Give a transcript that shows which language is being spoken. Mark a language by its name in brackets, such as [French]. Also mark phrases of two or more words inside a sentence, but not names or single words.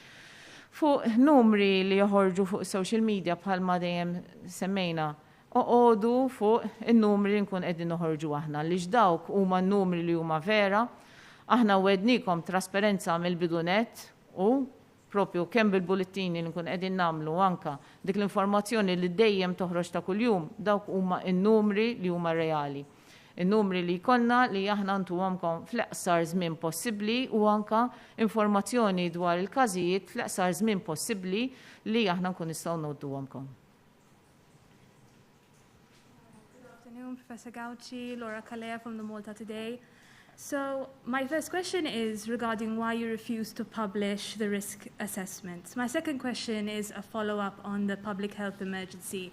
[Maltese] Fuq numri li joħorġu fuq [English] social media [Maltese] bħalma dejjem semmejna, oqogħdu fuq in-numri li nkun qegħdin noħorġu aħna li x'dawk huma n-numri li huma vera, aħna wednikom trasparenza mill-bidunet u propju kemm bil-bullettini li nkun qegħdin nagħmlu anka dik l-informazzjoni li dejjem toħroġ ta' kuljum, dawk huma n-numri li huma reali. In-numri li jkollna li aħna ntuhomkom fl-eqsar żmien possibbli u anka informazzjoni dwar il-każijiet fl-eqsar żmien possibbli li aħna nkun nistgħu nodduhomkom. [English] Good afternoon, Professor Gauci, Laura Calea from the Malta Today. So my first question is regarding why you refuse to publish the risk assessments. My second question is a follow-up on the public health emergency.